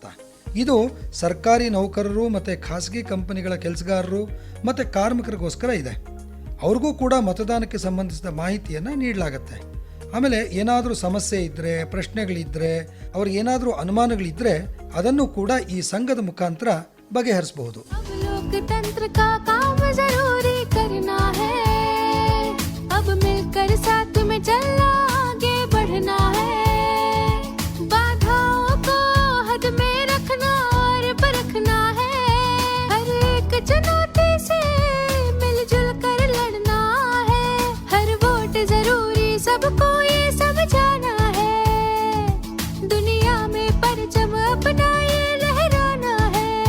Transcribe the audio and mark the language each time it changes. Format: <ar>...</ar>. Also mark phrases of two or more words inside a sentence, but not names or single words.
<kn>ಇದು ಸರ್ಕಾರಿ ನೌಕರರು ಮತ್ತು ಖಾಸಗಿ ಕಂಪನಿಗಳ ಕೆಲಸಗಾರರು ಮತ್ತು ಕಾರ್ಮಿಕರಿಗೋಸ್ಕರ ಇದೆ. ಅವ್ರಿಗೂ ಕೂಡ ಮತದಾನಕ್ಕೆ ಸಂಬಂಧಿಸಿದ ಮಾಹಿತಿಯನ್ನು ನೀಡಲಾಗತ್ತೆ. ಆಮೇಲೆ ಏನಾದರೂ ಸಮಸ್ಯೆ ಇದ್ದರೆ, ಪ್ರಶ್ನೆಗಳಿದ್ದರೆ, ಅವ್ರಿಗೆ ಏನಾದರೂ ಅನುಮಾನಗಳಿದ್ದರೆ ಅದನ್ನು ಕೂಡ ಈ ಸಂಘದ ಮುಖಾಂತರ ಬಗೆಹರಿಸಬಹುದು.</kn> <hi>लोकतंत्र का काम जरूरी करना है, अब मिलकर साथ में चलना, आगे बढ़ना है, बाधाओं को हद में रखना और परखना है, हर एक चुनौती से मिलजुल कर लड़ना है, हर वोट जरूरी सबको ये समझाना है, दुनिया में परचम अपना ये लहराना है,</hi>